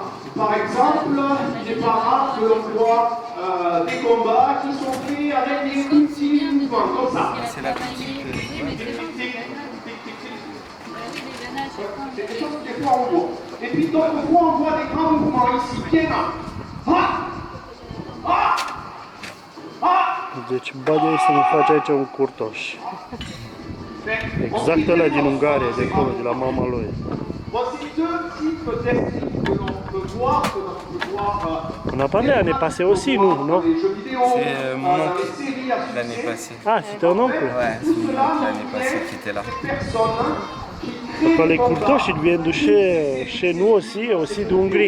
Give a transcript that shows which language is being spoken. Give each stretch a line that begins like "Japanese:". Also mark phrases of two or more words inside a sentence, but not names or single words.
French: Par exemple, il n'est pas rare que l'on voit des combats qui sont faits avec des petits mouvements comme ça. C'est la petite. C'est des choses que des fois on voit. Et puis d'autres fois on voit des grands mouvements ici, bien là.
Romanian: Deci Badia este să-mi face aici un curtoș. Exact ăla din Ungaria, de acolo, de la mama lui.
French: Voici deux types d'esprits que l'on peut voir, On a parlé l'année passée aussi, nous, non? C'est mon oncle l'année passée. Ah, c'était ton oncle? Ouais, c'est mon oncle l'année passée qui était là. Parce que les courtoșs, ils viennent de chez nous aussi d'Hongrie.